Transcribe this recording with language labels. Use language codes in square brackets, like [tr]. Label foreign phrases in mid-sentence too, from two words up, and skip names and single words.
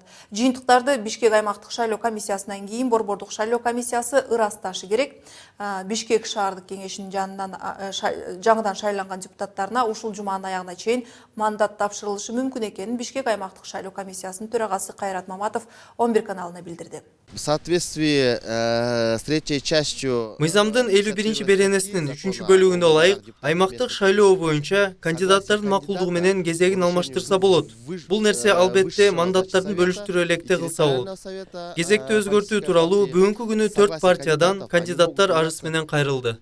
[ky] Жыйынтыктарды Бишкек аймактык шайлоо комиссиясынан кийин Борбордук шайлоо комиссиясы ырасташы керек. Бишкек шаардык кеңешинин жаңыдан шайланган депутаттарына ушул жуманын аягына чейин мандат тапшырылышы мүмкүн экенин Бишкек аймактык шайлоо комиссиясынын төрагасы Кайрат Маматов 11 каналына билдирди. [ru] В соответствии с третьей частью [ky] Мыйзамдын 51 беренесинин 3 бөлүгүнө ылайык аймактык шайлоо боюнча кандидаттардын макулдугу менен кезегин алмаштырса болот. Бул нерсе албетте мандаттардын бөлүштүрүү электе кылса болот. Кезекти өзгөртүү тууралуу бүгүнкү күнү 4 партиядан кандидаттар арыз менен кайрылды.